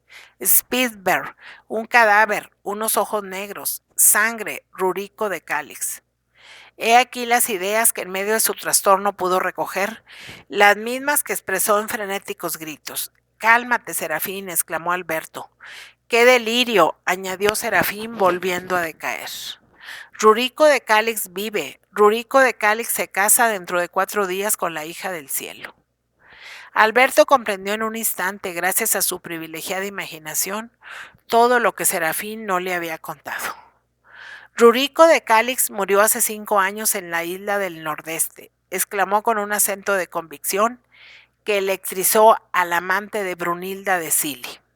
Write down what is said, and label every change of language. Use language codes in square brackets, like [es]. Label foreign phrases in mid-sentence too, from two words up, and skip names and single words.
[es] Speedberg, un cadáver, unos ojos negros, sangre, Rurico de Calix. He aquí las ideas que en medio de su trastorno pudo recoger, las mismas que expresó en frenéticos gritos. Cálmate, Serafín, exclamó Alberto. ¡Qué delirio!, añadió Serafín volviendo a decaer. Rurico de Calix vive. Rurico de Calix se casa dentro de 4 días con la hija del cielo. Alberto comprendió en un instante, gracias a su privilegiada imaginación, todo lo que Serafín no le había contado. Rurico de Cálix murió hace 5 años en la isla del Nordeste, exclamó con un acento de convicción que electrizó al amante de Brunilda de Cili.